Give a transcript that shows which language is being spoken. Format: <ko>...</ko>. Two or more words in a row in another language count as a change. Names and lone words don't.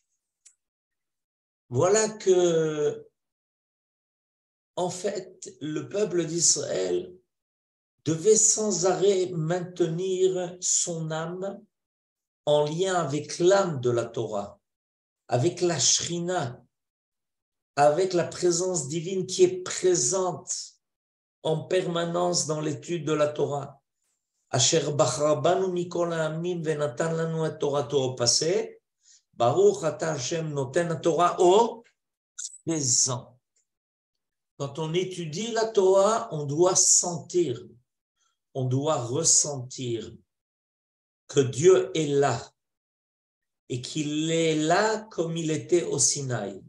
<fr>que, en fait, le peuple d'Israël devait sans arrêt maintenir son âme en lien avec l'âme de la Torah, avec la Shrina, avec la présence divine qui est présente en permanence dans l'étude de la Torah.</fr> <he>אשר בחר בנו מכל העמים ונתן לנו את תורתו</he> <fr>au passé,</fr> <he>ברוך אתה ה' נותן תורה</he> <fr>au présent. Quand on étudie la Torah, on doit sentir, on doit ressentir que Dieu est là et qu'il est là comme il était au Sinaï.</fr>